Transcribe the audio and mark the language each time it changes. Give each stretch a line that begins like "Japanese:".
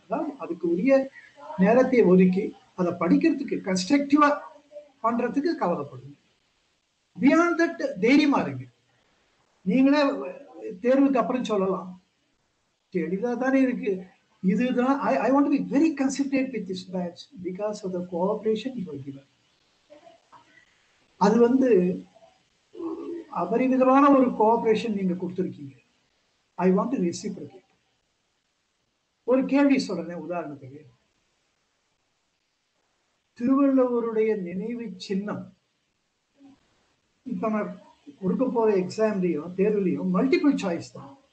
Tamil: அதாவது அதுக்கு உரிய நேரத்தை ஒதுக்கி அதை படிக்கிறதுக்கு கன்ஸ்ட்ரக்டிவா பண்றதுக்கு கவலைப்படுங்க.
English: beyond that
Tamil: தைரியமா இருங்க. நீங்களே தேர்வுக்கு அப்புறம் சொல்லலாம், எளிதா தானே இருக்கு, இதுதான்.
English: I want to be very considerate with this batch because of the cooperation you have given.
Tamil: அது வந்து அபரிமிதமான ஒரு கோஆபரேஷன் நீங்க கொடுத்துருக்கீங்க.
English: I want to reciprocate.
Tamil: ஒரு கேள்வி சொல்றேன் உதாரணத்துக்கு. திருவள்ளுவருடைய நினைவு சின்னம் இப்ப நான் கொடுக்க போற எக்ஸாம்லயும் தேர்வுலையும் மல்டிபிள் சாய்ஸ் தான்.